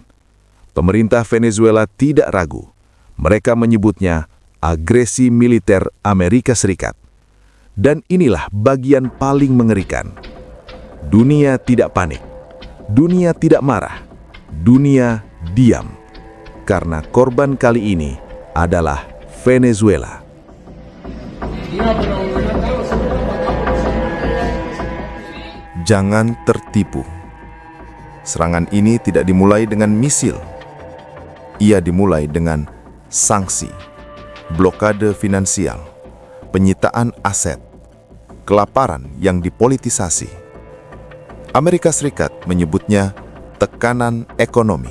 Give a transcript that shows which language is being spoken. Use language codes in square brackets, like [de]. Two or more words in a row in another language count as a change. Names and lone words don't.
[id] Pemerintah Venezuela tidak ragu. Mereka menyebutnya agresi militer Amerika Serikat. Dan inilah bagian paling mengerikan. Dunia tidak panik. Dunia tidak marah. Dunia diam. Karena korban kali ini adalah Venezuela. [es] Mira, pero ven acá, no se metan para acá, no saben lo que hay ahí que se trate. [id] Jangan tertipu. Serangan ini tidak dimulai dengan misil. Ia dimulai dengan sanksi, blokade finansial, penyitaan aset, kelaparan yang dipolitisasi. Amerika Serikat menyebutnya tekanan ekonomi.